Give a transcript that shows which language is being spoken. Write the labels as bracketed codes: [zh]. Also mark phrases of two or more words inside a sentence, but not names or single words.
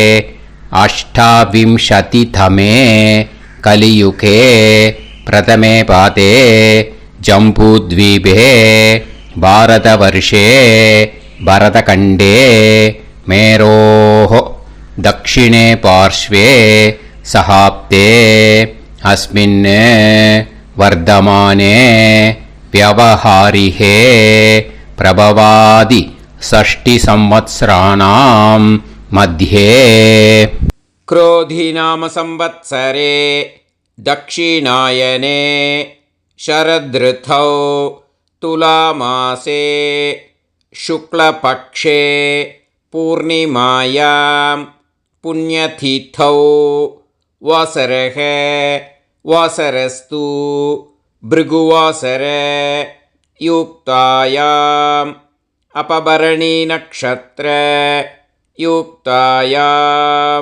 [sa] अष्टाविंशतितमे कलियुगे प्रथमे पादे जम्बूद्वीपे भारतवर्षे भरतखण्डे मेरोः दक्षिणे पार्श्वे सहाब्दे अस्मिन् वर्तमाने व्यवहारिहे प्रभवादि षष्टि संवत्सराणां मध्ये. क्रोधी नाम संवत्सरे दक्षिणायने शरदृतौ तुलामासे शुक्लपक्षे पूर्णिमायां पुण्यतिथौ वासरः वासरस्तु भृगुवासर युक्तायाम् अपभरणी नक्षत्र युक्तायाम्.